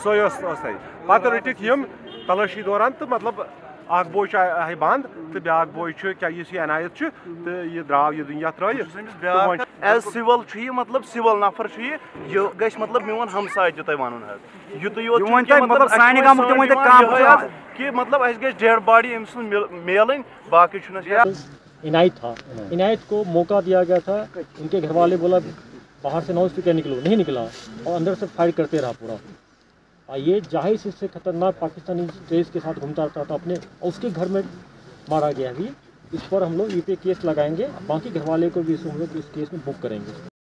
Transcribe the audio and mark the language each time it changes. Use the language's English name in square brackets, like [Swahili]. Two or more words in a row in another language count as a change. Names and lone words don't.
[Kashmiri] سوے پتہ رٔٹِکھ یِم تلٲشی دوران تو مطلب اکھ بوے آے بند تو بیاکھ بوے یُس یہِ عنایت چھُ تہٕ یہِ درٛاو یہِ دُنیا ترٲیِتھ ایز سِول چھُ یہِ مطلب سِول نفر چھُ یہِ گژھِ مطلب میون ہمساے تہِ تۄہہِ وَنُن حظ یُتُے یوت کہ مطلب اَسہِ گژھِ [English] dead body [Kashmiri] أمۍ سٕنٛز میلٕنۍ باقٕے چھُنہٕ اَسہِ [Urdu] عنایت تھا عنایت کو موقع دیا گیا تھا ان کے گھر والے بولا باہر سے نوز کیا نکلو نہیں نکلا اور اندر سے فائر کرتے رہا پورا یہ جاہی سے خطرناک پاکستانی ٹریس کے ساتھ گھومتا رہتا تھا اپنے اس کے گھر میں مارا گیا بھی اس پر ہم لوگ یہ پہ کیس لگائیں گے باقی گھر والے کو بھی اس کیس میں بک کریں گے